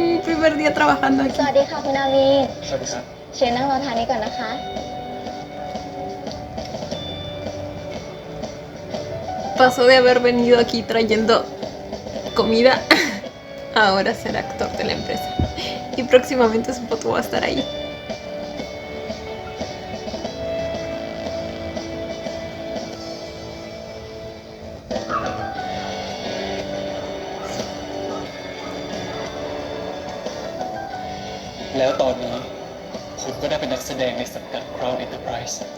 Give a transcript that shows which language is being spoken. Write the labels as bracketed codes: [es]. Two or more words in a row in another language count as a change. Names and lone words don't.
[es] primer día trabajando [th] ส [es] aquí. [th] วัสดีค่ะคุณอามีน สวัสดีครับ เชิญนั่งรอทานนี้ก่อนนะคะ [es] Pasó de haber venido aquí trayendo comida a ahora ser actor de la empresa. Y próximamente su foto va a estar ahí. [th] " แล้วตอนนี้ผมก็ได้เป็นนักแสดงในสังกัด Crown Enterprise